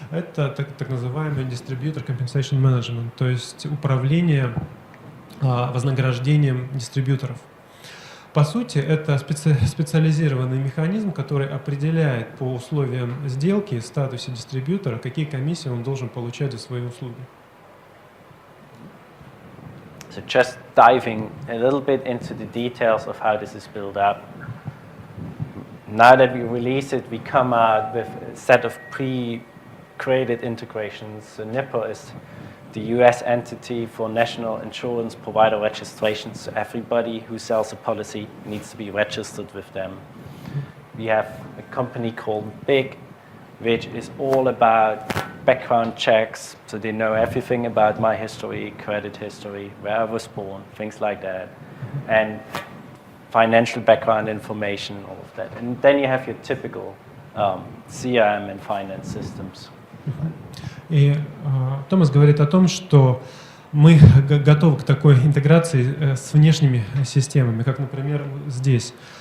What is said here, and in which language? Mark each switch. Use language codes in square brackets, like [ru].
[ru] Это так называемый Distributor Compensation Management, то есть управление вознаграждением дистрибьюторов. По сути, это специализированный механизм, который определяет по условиям сделки, статусе дистрибьютора, какие комиссии он должен получать за свои услуги. [en] So just diving a little bit into the details of how this is built up. Now that we release it, we come out with a set of pre-created integrations. So NIPA is the US entity for national insurance provider registrations. So everybody who sells a policy needs to be registered with them. We have a company called BIG, which is all about background checks, so they know everything about my history, credit history, where I was born, things like that, and financial background information, all of that. And then you have your typical CRM and finance systems. [ru] И Томас говорит о том, что мы готовы к такой интеграции с внешними системами, как, например, здесь.